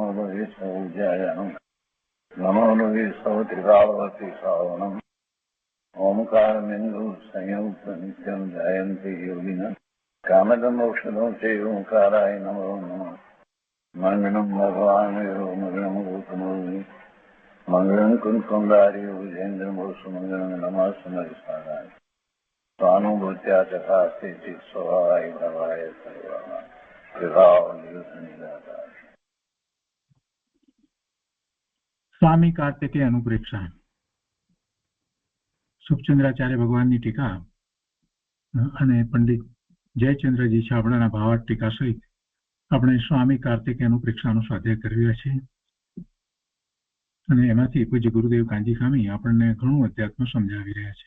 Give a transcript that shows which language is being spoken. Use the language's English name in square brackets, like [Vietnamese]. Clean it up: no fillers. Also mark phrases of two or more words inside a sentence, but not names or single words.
[Sanskrit] लोये सौज्यायानं नमो लोये सौत्रिकावती सावनं ओंकारमिन्दु संयुक्त नित्यं जयन्ति योगिनः कामदमोक्षदं चैव ओंकाराय नमो नमः मङ्गलं भगवान् विष्णु मङ्गलं गौतमोऽग्नि मङ्गलं कुन्कुण्डारि विजेन्द्रमोसुमङ्गलं नमः समरिसाराय स्वानुभूत्या चकास्ते स्वभावाय भवाय सर्वाः कृपावनिदाता। [Gujarati] स्वामी कार्तिकेय अनुप्रेक्षा સુખચંદ્રાચાર્ય ભગવાનની ટીકા અને પંડિત જયચંદ્રજી છાબડાના ભાવાર્થ ટીકા સહિત આપણે સ્વામી કાર્તિકેય અનુપ્રેક્ષાનો સ્વાધ્યાય કરી રહ્યા છીએ અને એમાંથી પૂજ્ય ગુરુદેવ કાંજી સ્વામી આપણને ઘણું અધ્યાત્મ સમજાવી રહ્યા છે.